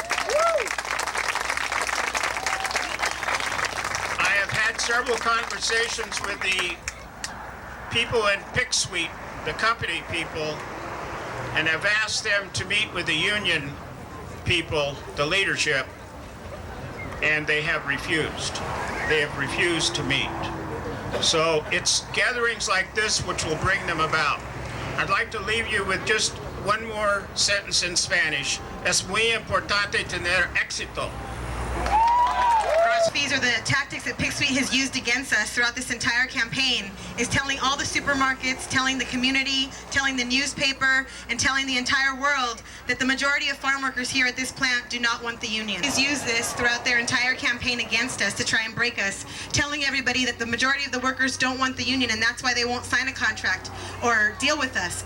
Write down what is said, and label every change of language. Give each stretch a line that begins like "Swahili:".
English: I have had several conversations with the people in Pic Sweet, the company people, and have asked them to meet with the union people, the leadership, and they have refused. They have refused to meet. So it's gatherings like this which will bring them about. I'd like to leave you with just one more sentence in Spanish.
Spanish: Es muy importante tener éxito.
English: These are the tactics that Pic Sweet has used against us throughout this entire campaign, is telling all the supermarkets, telling the community, telling the newspaper, and telling the entire world that the majority of farm workers here at this plant do not want the union. He's used this throughout their entire campaign against us to try and break us, telling everybody that the majority of the workers don't want the union and that's why they won't sign a contract or deal with us.